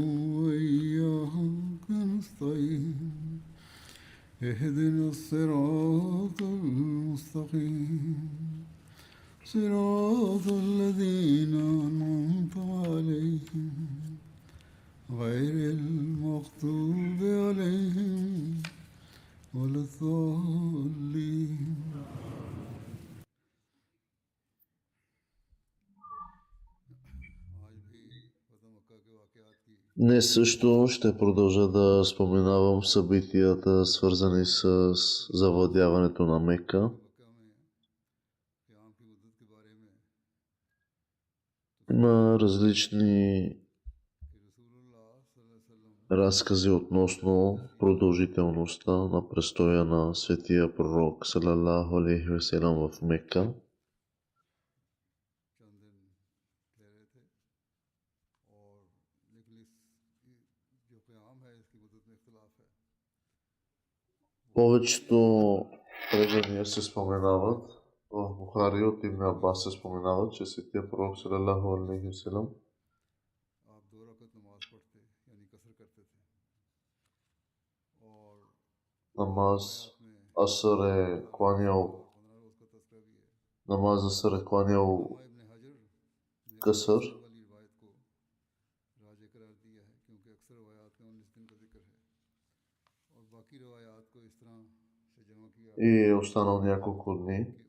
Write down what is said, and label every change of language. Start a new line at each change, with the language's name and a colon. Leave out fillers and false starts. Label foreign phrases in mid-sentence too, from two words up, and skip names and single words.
Arabic: وإياك نستعين اهدنا الصراط المستقيم صراط الذين أنعمت عليهم غير المغضوب عليهم ولا الضالين.
Bulgarian: Днес също ще продължа да споменавам събитията, свързани с завладяването на Мека. Има различни разкази относно продължителността на престоя на светия пророк
Arabic: صلى الله عليه وسلم
Bulgarian: в Мека. Повечето предания се споменават в Бухари от Ибн Аббас се споменава, че светия пророк
Arabic: صلى الله عليه وسلم
Bulgarian: намаз Асър е кланял късър. И е останал няколко дни.